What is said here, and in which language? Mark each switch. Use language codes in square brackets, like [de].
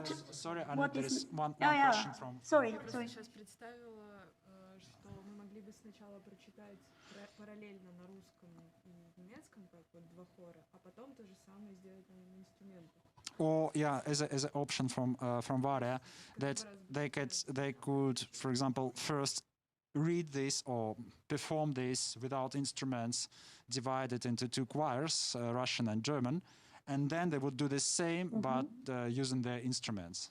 [en] Sorry, Annette, there is one question from... Sorry. [ru] Я сейчас представила, что мы могли бы сначала прочитать параллельно на русском и немецком, как вот два хора, а потом то же самое сделать на инструментах. [en] Or as an option from Varia, that they could, for example, first read this or perform this without instruments, divided into two choirs, Russian and German, and then they would do the same but using their instruments.